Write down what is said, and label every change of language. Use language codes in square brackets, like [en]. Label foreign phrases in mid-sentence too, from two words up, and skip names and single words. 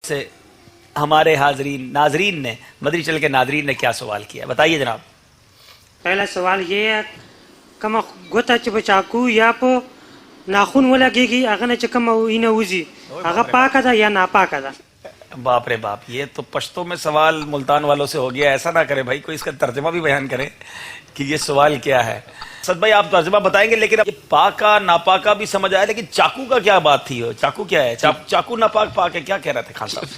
[ur] سے ہمارے ناظرین نے مدری چل کے ناظرین نے کیا سوال کیا بتائیے جناب. پہلا سوال یہ ہے [ps] کما گوتا چې بچاکو یا په ناخون ولګيږي هغه نه چې کوم وینه وځي هغه پاکه ده یا ناپاکه ده. [ur] باپ رے باپ، یہ تو پشتوں میں سوال ملتان والوں سے ہو گیا. ایسا نہ کرے بھائی، کوئی اس کا ترجمہ بھی بیان کرے کہ یہ سوال کیا ہے. اسد بھائی آپ ترجمہ بتائیں گے، لیکن یہ پاکا ناپاکا بھی سمجھ آیا، لیکن چاقو کا کیا بات تھی؟ چاقو کیا ہے؟ چاقو ناپاک پاک ہے، کیا کہہ رہے تھے خان صاحب؟